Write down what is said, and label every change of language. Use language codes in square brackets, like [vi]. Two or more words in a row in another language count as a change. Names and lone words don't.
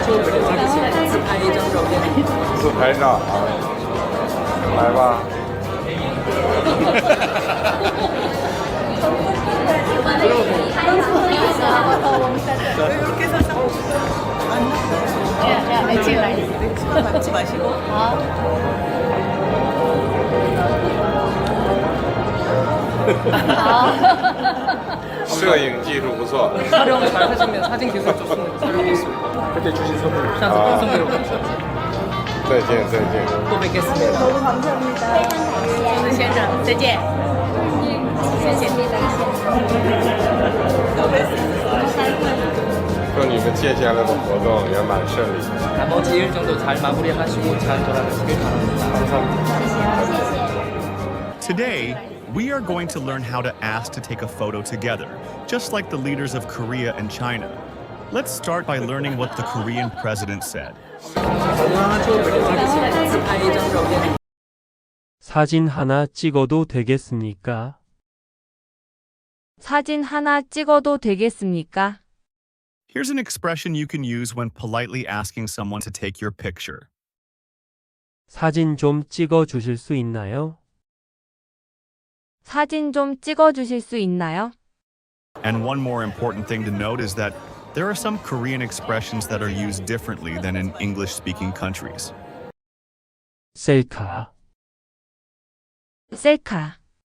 [zh] 自拍照啊，来吧。 [ko] 받지 마시고. [zh] 摄影技术不错。 [ko] 촬영 잘 하시면 사진 기술 좋습니다. 살리겠습니다. 그때 주신 선물. 샤스 선물로 [zh] 再见再见。 [ko] 또 뵙겠습니다. 너무 감사합니다. [zh] 先生，再见。谢谢。祝你们接下来的活动圆满顺利。 [ko] 나머지 일 정도 잘 마무리하시고 잘 돌아가시길 바랍니다. [en] Today, we are going to learn how to ask to take a photo together, just like the leaders of Korea and China. Let's start by learning what the Korean president said. [ko] 사진 하나 찍어도 되겠습니까? 사진 하나 찍어도 되겠습니까? [en] Here's an expression you can use when politely asking someone to take your picture. [ko] 사진 좀 찍어 주실 수 있나요? 사진 좀 찍어 주실 수 있나요? [en] And one more important thing to note is that there are some Korean expressions that are used differently than in English-speaking countries. [ko] 셀카, 셀카,